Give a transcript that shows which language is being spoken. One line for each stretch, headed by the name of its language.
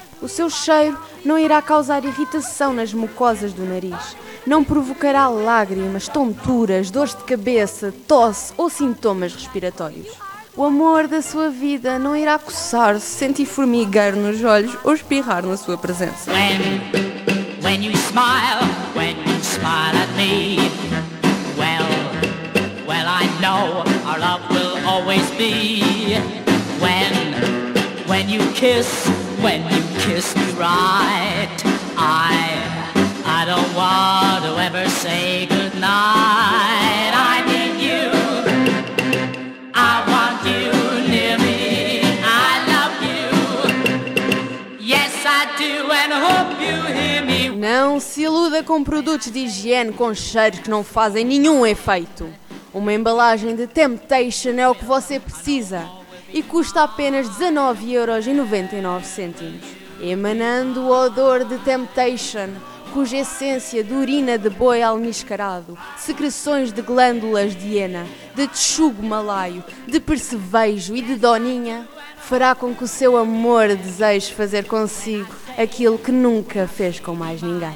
Portuguese: O seu cheiro não irá causar irritação nas mucosas do nariz, não provocará lágrimas, tonturas, dores de cabeça, tosse ou sintomas respiratórios. O amor da sua vida não irá coçar-se, sentir formigar nos olhos ou espirrar na sua presença.
English: When you smile, when you smile at me, well, I know our love will always be. When you kiss me right, I don't want to ever say goodnight. I need you, I want you near me, I love you, yes I do, and hope you hear me.
Portuguese: Não se iluda com produtos de higiene com cheiros que não fazem nenhum efeito. Uma embalagem de Temptation é o que você precisa. E custa apenas 19,99€, emanando o odor de Temptation, cuja essência de urina de boi almiscarado, secreções de glândulas de hiena, de texugo malaio, de percevejo e de doninha, fará com que o seu amor deseje fazer consigo aquilo que nunca fez com mais ninguém.